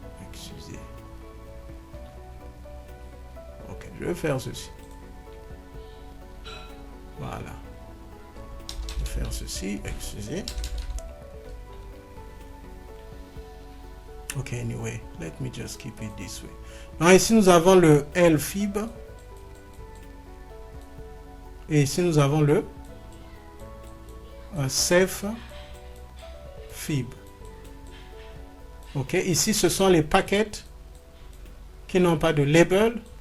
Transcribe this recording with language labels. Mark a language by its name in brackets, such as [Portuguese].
[French] Excusez. Ok, je vais faire ceci. Voilà. Je vais faire ceci, excusez. [English] Ok, anyway, let me just keep it this way. [French] Donc ici, nous avons le LFIB. Et ici, nous avons le CEF FIB. OK. Ici, ce sont les paquets qui n'ont pas de label.